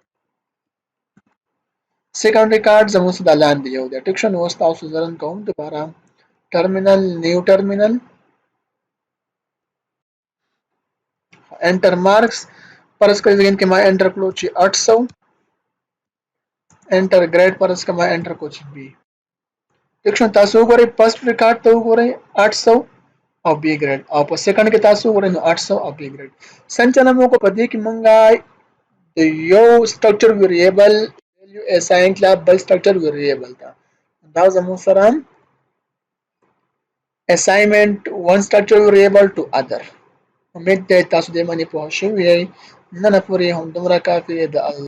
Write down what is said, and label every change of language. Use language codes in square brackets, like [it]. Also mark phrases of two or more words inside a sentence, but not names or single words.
[en] second record [ps] زموږ سره د لاندې یو دی ټیک شو نو اوس تاسو زرن کوم دوباره [en] terminal new terminal enter marks [ps] فرض کړئ ځین کې ما انټر کړو چې 800 [en] enter grade [ps] فرض کړئ ما انټر کړو چې بي ټیک شو تاسو وګورئ [en] first record [ps] ته وګورئ 800 او بي ګریډ او په سیکنډ کې تاسو وګورئ نو 800 او بي ګریډ څنګه موږ په دې کې مونږه یو [en] structure variable value [ps] assign کړه بل [en] structure variable [ps] ته دا زموږ سره [en] assignment one structure variable to other [ps] امید ده تاسو دې باندې پوه شئ نن پورې هم دومره کافي ده